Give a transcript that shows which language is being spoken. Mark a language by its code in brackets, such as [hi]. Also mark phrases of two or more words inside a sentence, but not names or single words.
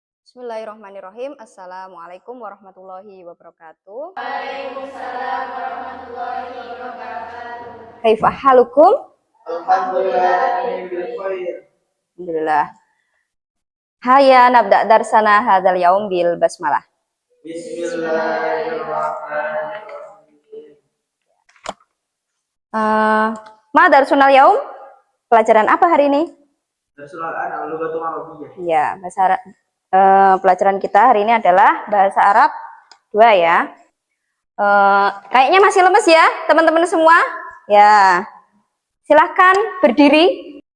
[ar] بسم الله الرحمن الرحيم. السلام عليكم ورحمة الله وبركاته. وعليكم السلام ورحمة الله وبركاته. كيف حالكم? الحمد لله. الحمد لله. هيا نبدأ درسنا هذا اليوم بالبسملة. بسم الله الرحمن الرحيم. ما درسنا اليوم? [id] Pelajaran apa hari ini? [ar] درس الآن اللغة العربية. [id] Ya, bahasa Arab. Pelajaran kita hari ini adalah bahasa Arab 2 ya. Kayaknya masih lemes ya teman-teman semua. Ya, silahkan berdiri.